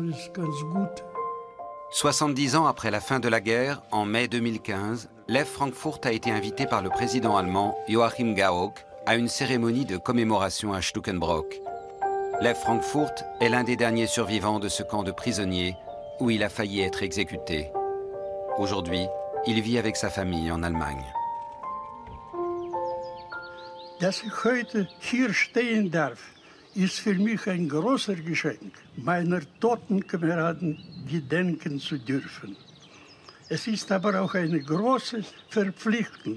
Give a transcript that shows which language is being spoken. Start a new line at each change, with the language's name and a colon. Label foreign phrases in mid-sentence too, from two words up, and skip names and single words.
French: 70 ans après la fin de la guerre, en mai 2015, Lev Frankfurt a été invité par le président allemand Joachim Gauck à une cérémonie de commémoration à Stukenbrock. Lev Frankfurt est l'un des derniers survivants de ce camp de prisonniers où il a failli être exécuté. Aujourd'hui, il vit avec sa famille en Allemagne.
German: Dass ich heute hier stehen darf, ist für mich ein großer Geschenk, meiner toten Kameraden gedenken zu dürfen. Es ist aber auch eine große Verpflichtung.